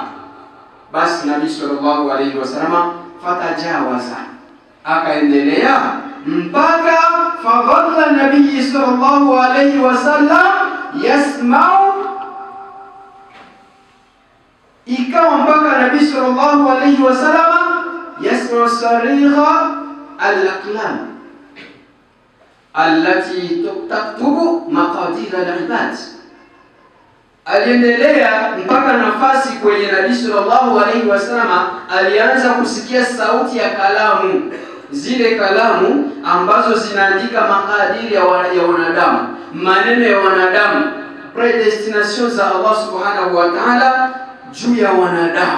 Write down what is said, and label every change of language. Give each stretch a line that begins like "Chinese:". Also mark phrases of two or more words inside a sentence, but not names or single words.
Arabic: Basi Nabii صلى الله عليه وسلم فتجاوز,
Swahili: akaendelea mpaka
Arabic: فظل النبي صلى الله عليه وسلم يسمع,
Swahili: ikawa mpaka
Arabic: Nabii صلى الله عليه وسلم يسمع صريف الأقلام التي تكتب مقادير العباد.
Swahili: Aliendelea mpaka nafasi kwenye Nabii
Arabic: صلى الله عليه وسلم
Swahili: alianza kusikia sauti ya kalamu, zile kalamu ambazo zinaandika makadiri ya wanadamu, maneno ya wanadamu, predestination za Allah
Arabic: سبحانه وتعالى
Swahili: juu ya wanadamu.